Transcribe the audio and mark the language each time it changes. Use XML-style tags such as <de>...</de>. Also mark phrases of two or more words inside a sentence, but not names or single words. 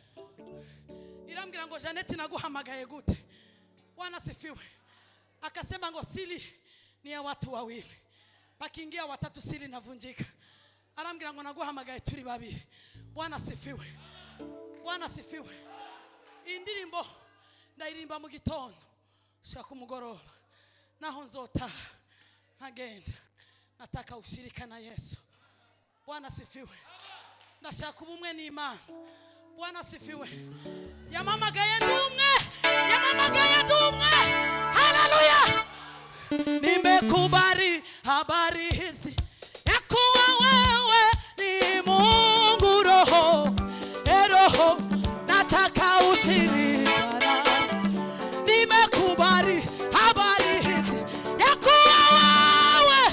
<rn>Irambwira ngo Janeti naguhamagaye gute.</rn> <sw>Bwana sifiwe. Akasema ngo siri ni ya watu wawili. Pakiingia watatu siri navunjika.</sw> <rn>Arambwira ngo naguhamagaye turi babiri.</rn> <sw>Bwana sifiwe. Bwana sifiwe.</sw> <rn>Indirimbo ndairimba mu gitondo shaka kumugoroba. Naho nzotaha nkagenda.</rn> <sw>Nataka ushirika na Yesu. Bwana sifiwe.</sw> <rn>Ndashaka ubumwe n'Imana.</rn> <sw>Bwana sifiwe.</sw> <rn>Yamamagaye ndumwe.</rn> <sw>Haleluya. Nimekubali habari hizi ya kuwa wewe ni Mungu Roho. Roho, nataka ushirika nawe. Nimekubali habari hizi ya kuwa</sw>